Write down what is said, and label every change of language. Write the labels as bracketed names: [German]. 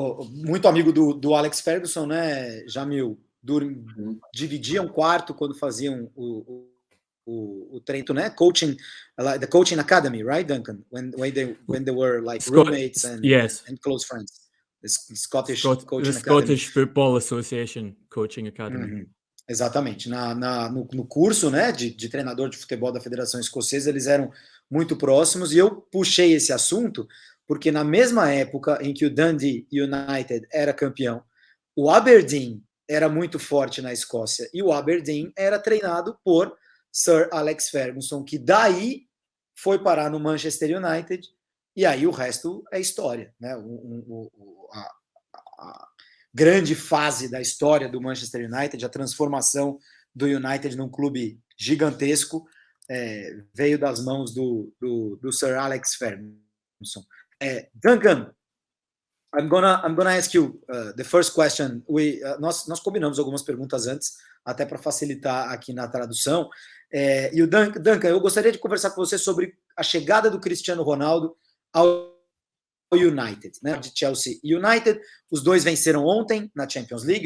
[Portuguese] Muito amigo do Alex Ferguson, né, Jamil? Dividiam quarto quando faziam o treino, né? [English] Coaching, the coaching academy, right, Duncan? When they were like roommates and close friends. The Scottish Coaching the Academy. Scottish Football Association Coaching Academy. [Portuguese] Exatamente. No curso, né, de treinador de futebol da Federação Escocesa, eles eram muito próximos, e eu puxei esse assunto porque na mesma época em que o Dundee United era campeão, o Aberdeen era muito forte na Escócia, e o Aberdeen era treinado por Sir Alex Ferguson, que daí foi parar no Manchester United, e aí o resto é história, né? A grande fase da história do Manchester United, a transformação do United num clube gigantesco, veio das mãos do Sir Alex Ferguson. [English] Duncan, I'm gonna ask you the first question. [Portuguese] Nós combinamos algumas perguntas antes, até para facilitar aqui na tradução. E o Duncan, eu gostaria de conversar com você sobre a chegada do Cristiano Ronaldo ao United, né? De Chelsea e United. Os dois venceram ontem na Champions League.